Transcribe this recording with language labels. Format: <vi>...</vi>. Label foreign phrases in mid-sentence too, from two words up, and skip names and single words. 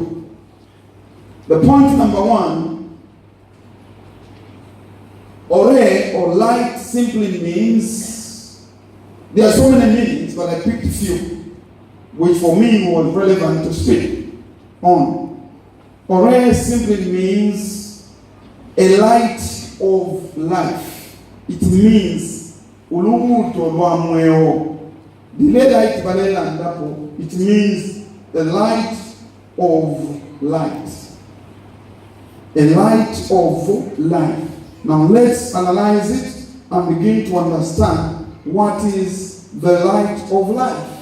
<en>The point number 1, Ore or light simply means, there are so many meanings, but I picked a few, which for me was relevant to speak on. Ore simply means a light of life. It means</en> <bem>ulubuto lwa mweo.</bem> <en>It means the light of light. A light of life. Now let's analyze it and begin to understand what is the light of life.</en>